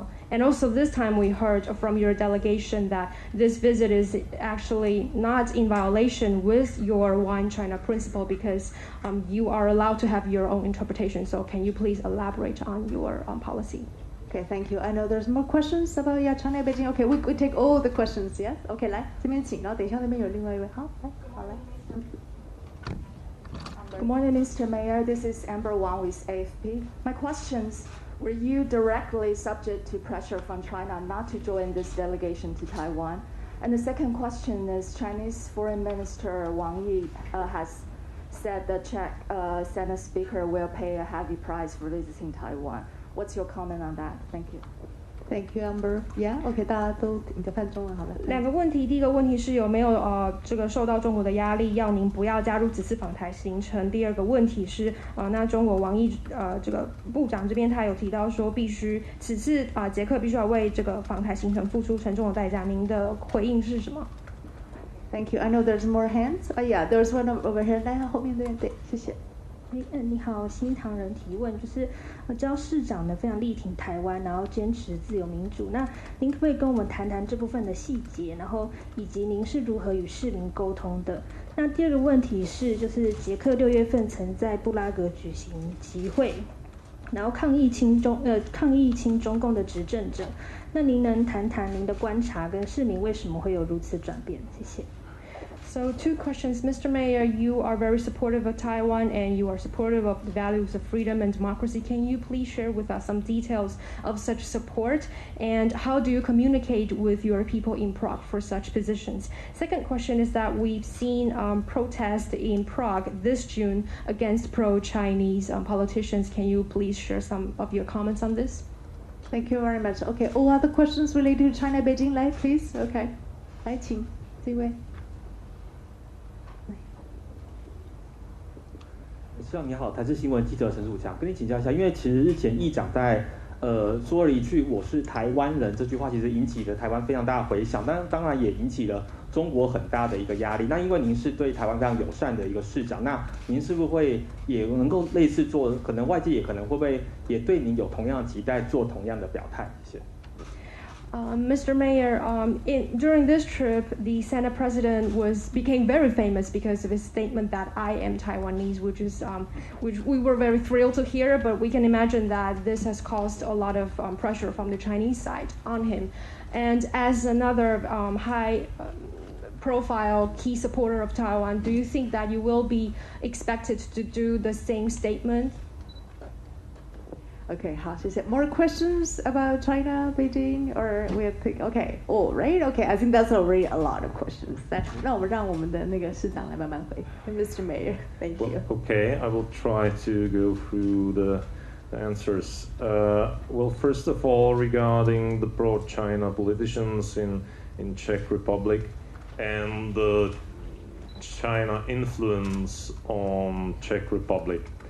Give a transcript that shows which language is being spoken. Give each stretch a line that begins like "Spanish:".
English: And also this time we heard from your delegation that this visit is actually not in violation with your One China principle because you are allowed to have your own interpretation. So can you please elaborate on your policy? Okay, thank you. I know there's more questions about China, Beijing. Okay, we take all the questions. Yes.
Chinese: Okay, 来这边请，然后等一下那边有另外一位。好，来。
English: Good morning, Mr. Mayor. This is Amber Wang with AFP. My questions: were you directly subject to pressure from China not to join this delegation to Taiwan? And the second question is Chinese Foreign Minister Wang Yi has said the Czech Senate Speaker will pay a heavy price for visiting Taiwan. What's your comment on that? Thank you. Thank you, Amber. Yeah, OK，
Chinese: 大家都你在翻中文好了。两个问题，第一个问题是有没有这个受到中国的压力，要您不要加入此次访台行程？第二个问题是那中国王毅这个部长这边他有提到说，必须此次捷克必须要为这个访台行程付出沉重的代价，您的回应是什么
English: ？Thank you. I know there's more hands. Yeah, there's one over here.
Chinese: 来，后面对，谢谢。你好，新唐人提问，就是知道市长呢非常力挺台湾，然后坚持自由民主。那您可不可以跟我们谈谈这部分的细节，然后以及您是如何与市民沟通的？那第二个问题是，就是捷克6月份曾在布拉格举行集会，然后抗议亲中共的执政者。那您能谈谈您的观察跟市民为什么会有如此转变？谢谢。
English: So 2 questions. Mr. Mayor, you are very supportive of Taiwan and you are supportive of the values of freedom and democracy. Can you please share with us some details of such support and how do you communicate with your people in Prague for such positions? Second question is that we've seen protests in Prague this June against pro-Chinese politicians. Can you please share some of your comments on this? Thank you very much. Okay, all other questions related to China, Beijing,
Chinese: 来
English: please. Okay.
Chinese: 来，请这位。市长你好，台视新闻记者陈楚强，跟你请教一下，因为其实日前议长在说了一句“我是台湾人”这句话，其实引起了台湾非常大的回响，但当然也引起了中国很大的一个压力。那因为您是对台湾非常友善的一个市长，那您是不是会也能够类似做？可能外界也可能会不会也对您有同样的期待，做同样的表态？谢谢。
English: Mr. Mayor, during this trip, the Senate President became very famous because of his statement that I am Taiwanese, which we were very thrilled to hear. But we can imagine that this has caused a lot of pressure from the Chinese side on him. And as another high-profile key supporter of Taiwan, do you think that you will be expected to do the same statement? Okay,
Chinese: 好，谢谢。
English: More questions about China, Beijing, or we have okay, all right? Okay, I think that's already a lot of questions.
Chinese: 让我们的那个市长来慢慢回。
English: Mr. Mayor, thank you. Okay, I will try to go through the answers. Well, first of all, regarding the pro-China politicians in Czech Republic and the China influence on Czech Republic.